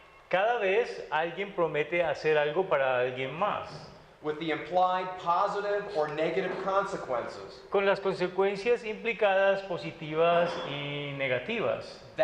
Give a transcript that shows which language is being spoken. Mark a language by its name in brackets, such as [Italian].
[Spanish] Cada vez alguien promete hacer algo para alguien más, [English] with the implied positive or negative consequences, [Spanish] con las consecuencias implicadas positivas y negativas.